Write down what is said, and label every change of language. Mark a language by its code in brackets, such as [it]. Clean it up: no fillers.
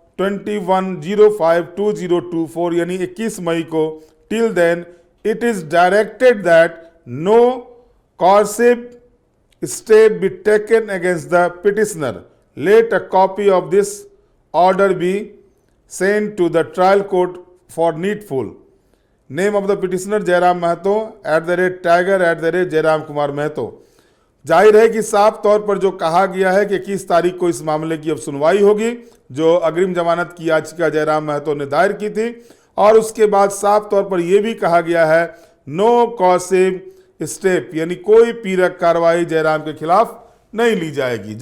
[en] 21/05/2024 [hi] यानी 21 मई को, [en] Till then it is directed that no coercive step be taken against the petitioner. Let a copy of this order be sent to the trial court for needful. Name of the petitioner Jairam Mahto @tiger@जयराम कुमार महतो। [hi] जाहिर है कि साफ तौर पर जो कहा गया है कि 21 तारीख को इस मामले की अब सुनवाई होगी, जो अग्रिम जमानत की याचिका जयराम महतो ने दायर की थी, और उसके बाद साफ तौर पर यह भी कहा गया है [en] no coercive step [hi] यानी कोई पीड़क कार्रवाई जयराम के खिलाफ नहीं ली जाएगी।